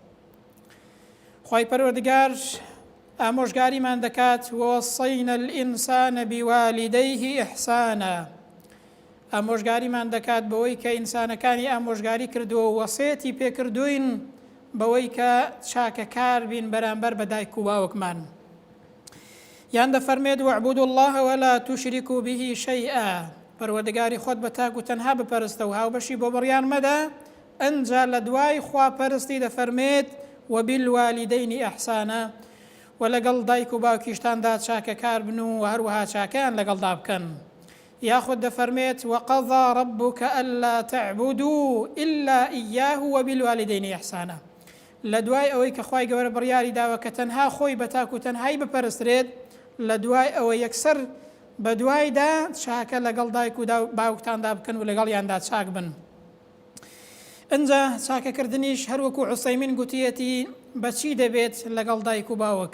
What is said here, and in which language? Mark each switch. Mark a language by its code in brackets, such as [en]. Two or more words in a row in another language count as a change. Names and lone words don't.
[ckb] خوای پەروەردگار ئامۆژگاریمان دەکات: [ar] ووەصەینە الئینسانە بیوالدەیه ئیحسانە. [ckb] ئامۆژگاریمان دەکات بەوەی کە ئینسانەکانی ئامۆژگاری کردووە و وەسێتی پێکردوین بەوەی کە چاکەکار بین بەرامبەر بە دایک و باوکمان. یان دەفەرمێت: [ar] وەعبودوا الله ولا تشركوا به شيئا. [ckb] پەروەردگاری خۆت بە تاک و تەنها بپەرستە و هاوبەشی بۆ بڕیان مەدە. ئەنجا لە دوای خواپەرستی دەفەرمێت: [ar] وبالوالدین ئیحسانە، [ckb] و لەگەڵ دایک و باوکیشتاندا چاکەکار بن و هەروەها چاکەیان لەگەڵدا بکەن. یاخود دەفەرمێت: [ar] وقضى ربك ألا تعبدوا إلا إياه وبالوالدين إحسانا. [ckb] لە دوای ئەوەی کە خوای گەورە بڕیاری داوە کە تەنها خۆی بە تاک و تەنهایی بپەرسترێت، لە دوای ئەوە یەکسەر بە دوایدا چاکە لەگەڵ دایک و باوکتاندا بکەن و لەگەڵیاندا چاک بن. ئەنجا چاکەکردنیش هەروەکو عوسەیمین گوتیەتی بەچی دەبێت لەگەڵ دایک و باوک؟